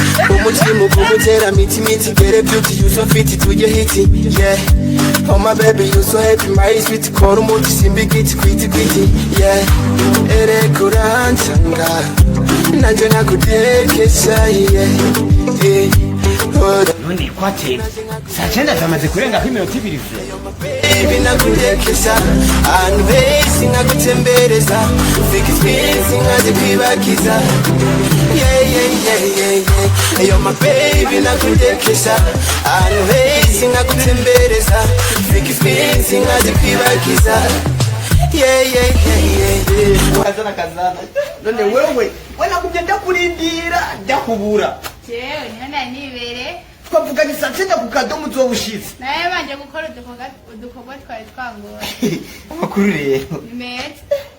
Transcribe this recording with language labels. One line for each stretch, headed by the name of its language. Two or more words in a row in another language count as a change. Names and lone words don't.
Rundi: Umutima ugumutera miti miti,
English: get a beauty, you so fit,
Rundi: tujye hiti, yeah.
English: Oh my baby, you so happy, my sweet,
Rundi: kora umuti, simba igiti, kwiti, kwiti, yeah. Ereka urancanga, nanje nagutekesha, yeah, yeah. Ora- None kwateka. Saa cenda zamaze kurenga ko iminota ibiri vyo. Baby, nagutekesha, ahantu heza nagutembereza, ufike iminsi nkaze kwibagiza. Yeah, yeah, yeah, yeah, yeah.
English: Yo, my baby,
Rundi: nagutekesha, ahantu heza nagutembereza, ufike iminsi nkaze kwibagiza. Yeah, yeah, yeah, yeah, yeah. Kazana, kazana. None wewe, we nakubye ndakurindira, ndakubura. Jewe, niho nari nibereye. Twavuganye saa cenda ku kadomo uzoba ushitse. Nawe banje gukora udukorwa, udukorwa twari twangora. Amakuru rero. Ni meza.